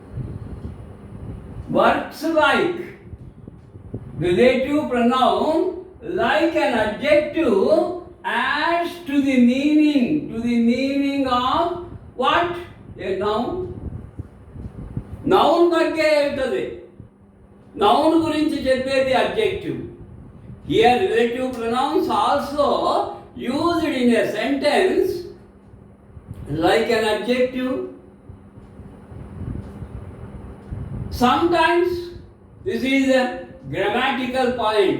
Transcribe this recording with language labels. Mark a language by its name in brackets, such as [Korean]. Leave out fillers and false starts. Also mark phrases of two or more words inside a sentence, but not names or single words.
[English] Works like relative pronoun like an adjective adds to the meaning of what? A noun. Noun [Kannada] ಬಗ್ಗೆ ಹೇಳ್ತದೆ. [Telugu] Noun గురించి చెప్పేది adjective. [English] Here relative pronouns also used in a sentence like an adjective. Sometimes this is a grammatical point.